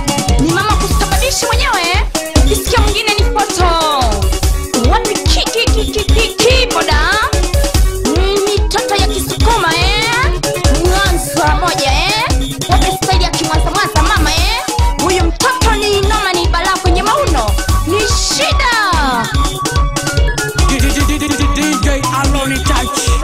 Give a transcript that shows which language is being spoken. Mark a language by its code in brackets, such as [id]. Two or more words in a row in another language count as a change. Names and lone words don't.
[sw] Ni mama kusababisha mwenyewe. Ukisikia mwingine ni foto. Wapi ki-, ki-, ki-, ki-, ki-, kiboda? Mm, mitoto ya Kisukuma, eh? Mwanza moja, eh? Wapi style ya Kimwanza, Mwanza mama, eh? Huyu mtoto ni noma, ni balaa kwenye mauno. Ni shida. D J Aloni Touch.